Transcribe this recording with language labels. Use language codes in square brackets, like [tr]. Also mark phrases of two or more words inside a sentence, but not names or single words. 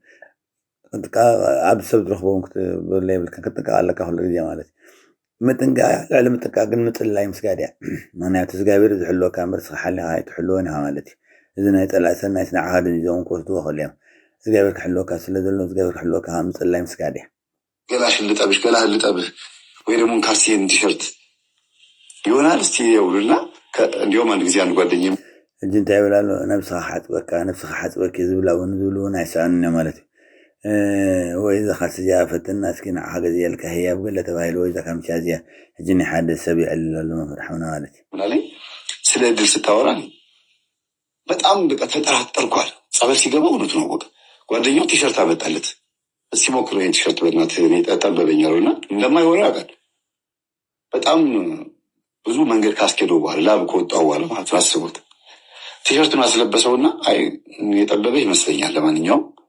[ti] ኣብ ሰብ ዝረኽቦ እውን ክትበሎ የብልካ ክትጥንቀቕ ኣለካ ኩሉ ግዜ ማለት እዩ ምጥንቃቕ ልዕሊ ምጥንቃቕ ግን ምፅልላይ ምስጋድ እያ ምክንያቱ እግዚኣብሔር ዝሕልወካ እምበር ስኻ ሓሊኻ ኣይትሕልዎን ኢኻ ማለት እዩ እዚ ናይ ፀላእ ሰናይ ንዓኻ ድንዞም ክወስድዎ ክእሉ እዮም እግዚአብሔር ክሕልወካ ስለ ዘሎ እግዚአብሔር ክሕልወካ ምፅላይ ምስጋድ እያ [am] ገላሽን ልጠብሽ ገላህን ልጠብህ ወይ ደግሞ ካስቴን ቲሸርት ይሆናል እስቲ የውሉና እንዲሁም አንድ ጊዜ አንድ ጓደኛ [ti] እጅ እንታይ ይብላሉ ነብስኻ ሓፅበኪ ዝብላ እውን ዝብሉ እውን ኣይሰኣኑን እዮም ማለት እዩ ወይ እዛ ካልሲ እዚኣ ፈትና እስኪ ንዓኻ ገዚአልካ ህያብ ገለ ተባሂሉ ወይ እዛ ካምቻ እዚኣ ሕጂ ናይ ሓደ ሰብ ይዕልል ኣሎ መፍርሓውና ማለት እዩ [am] ምናለኝ ስለ እድል ስታወራ በጣም በቃ ተጠራጠርኳል ጸበል ሲገባ እውነቱ ነው በቃ ጓደኛው ቲሸርት አመጣለት እስቲ ሞክሮ ይሄን ቲሸርት በእናትህ እኔ ጠበበኛለሁና እንደማይሆነው ያውቃል በጣም ብዙ መንገድ ካስኬደው በኋላ ላብ ከወጣው በኋላ ማለት አስቡት ቲሸርቱን አስለበሰውና አይ የጠበበ ይመስለኛል ለማንኛውም